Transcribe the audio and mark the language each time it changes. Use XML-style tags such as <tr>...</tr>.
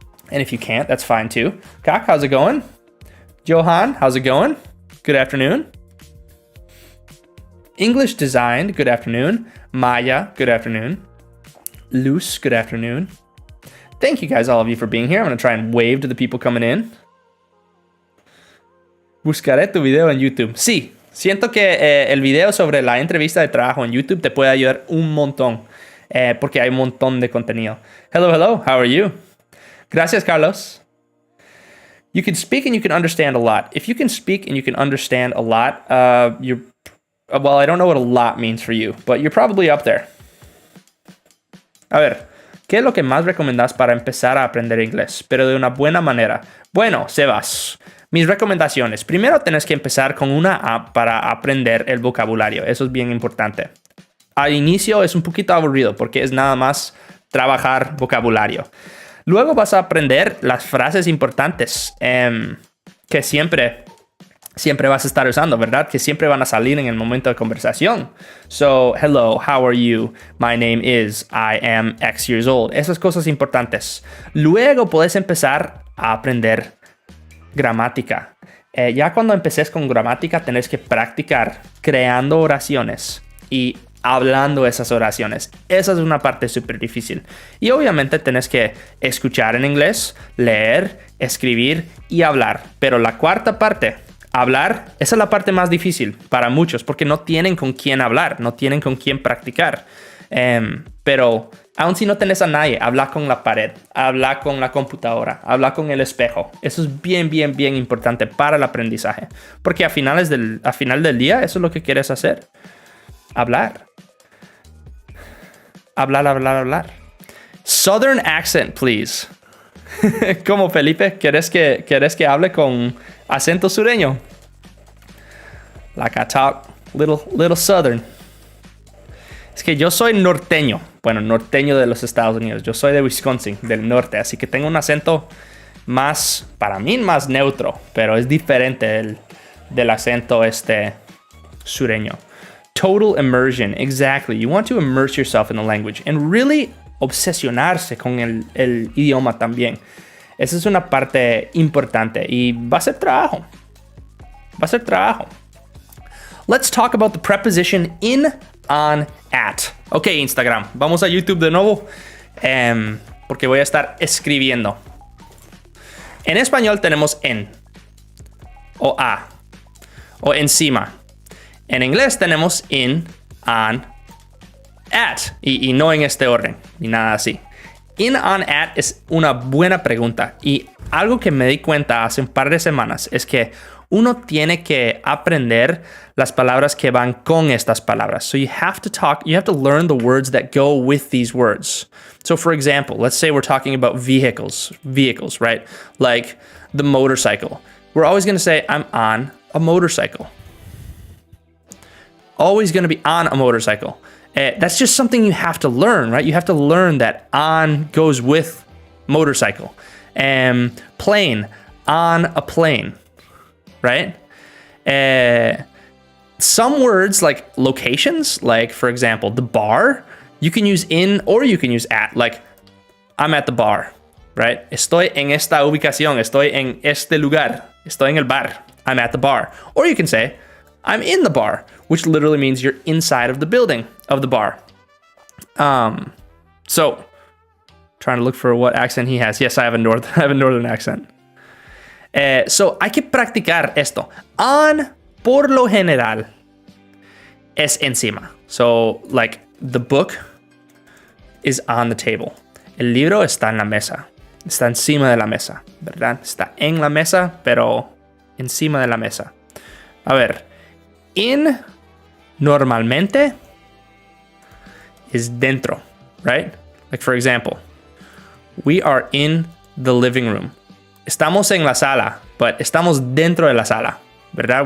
<en>And if you can't, that's fine too. Kak, how's it going? Johan, how's it going? Good afternoon. English Designed, good afternoon. Maya, good afternoon. Luce, good afternoon. Thank you guys, all of you, for being here. I'm going to try and wave to the people coming in.</en> <es>Buscaré tu video en YouTube. Sí, siento que el video sobre la entrevista de trabajo en YouTube te puede ayudar un montón, porque hay un montón de contenido.</es> <en>Hello, hello, how are you?</en> <es>Gracias, Carlos.</es> <en>You can speak and you can understand a lot. If you can speak and you can understand a lot, well, I don't know what a lot means for you, but you're probably up there.</en> <es>A ver, ¿qué es lo que más recomendás para empezar a aprender inglés, pero de una buena manera? Bueno, Sebas, mis recomendaciones. Primero, tenés que empezar con una app para aprender el vocabulario. Eso es bien importante. Al inicio es un poquito aburrido porque es nada más trabajar vocabulario. Luego vas a aprender las frases importantes que siempre vas a estar usando, ¿verdad? Que siempre van a salir en el momento de conversación.</es> <en>So, hello, how are you? My name is, I am X years old.</en> <es>Esas cosas importantes. Luego puedes empezar a aprender gramática. Ya cuando empeces con gramática, tenés que practicar creando oraciones y hablando esas oraciones. Esa es una parte súper difícil. Y obviamente tenés que escuchar en inglés, leer, escribir y hablar. Pero la cuarta parte, hablar, esa es la parte más difícil para muchos porque no tienen con quién hablar, no tienen con quién practicar. Pero aun si no tenés a nadie, habla con la pared, habla con la computadora, habla con el espejo. Eso es bien, bien, bien importante para el aprendizaje. Porque a final del día, eso es lo que quieres hacer. Hablar. Hablar.</es> <en>Southern accent, please.</en> <es>Como Felipe, ¿quieres que hable con acento sureño?</es> <en>Like I talk little southern.</en> <es>Es que yo soy norteño. Bueno, norteño de los Estados Unidos. Yo soy de Wisconsin, del norte. Así que tengo un acento más, para mí, más neutro. Pero es diferente del acento sureño.</es> <en>Total immersion, exactly. You want to immerse yourself in the language and really</en> <es>obsesionarse con el idioma también. Esa es una parte importante y va a ser trabajo.</es> <en>Let's talk about the preposition in, on, at. Ok, Instagram.</en> <es>Vamos a YouTube de nuevo porque voy a estar escribiendo. En español tenemos en o a o encima. En inglés tenemos in, on, at. Y no en este orden, ni nada así. In, on, at es una buena pregunta. Y algo que me di cuenta hace un par de semanas es que uno tiene que aprender las palabras que van con estas palabras.</es> <en>So you have to learn the words that go with these words. So for example, let's say we're talking about vehicles, right? Like the motorcycle. We're always going to say, I'm on a motorcycle. Always going to be on a motorcycle. That's just something you have to learn, right? You have to learn that on goes with motorcycle. Plane, on a plane, right? Some words like locations, like for example, the bar, you can use in or you can use at, like I'm at the bar, right?</en> <es>Estoy en esta ubicación, estoy en este lugar, estoy en el bar,</es> <en>I'm at the bar. Or you can say, I'm in the bar, which literally means you're inside of the building of the bar. So, trying to look for what accent he has. Yes, I have a northern accent.</en> <es>So, hay que practicar esto. On, por lo general, es encima.</es> <en>So, like, the book is on the table.</en> <es>El libro está en la mesa. Está encima de la mesa, ¿verdad? Está en la mesa, pero encima de la mesa. A ver. In, normalmente, is dentro,</es> <en>right? Like, for example, we are in the living room.</en> <es>Estamos en la sala,</es> <en>but</en> <es>estamos dentro de la sala, ¿verdad?</es>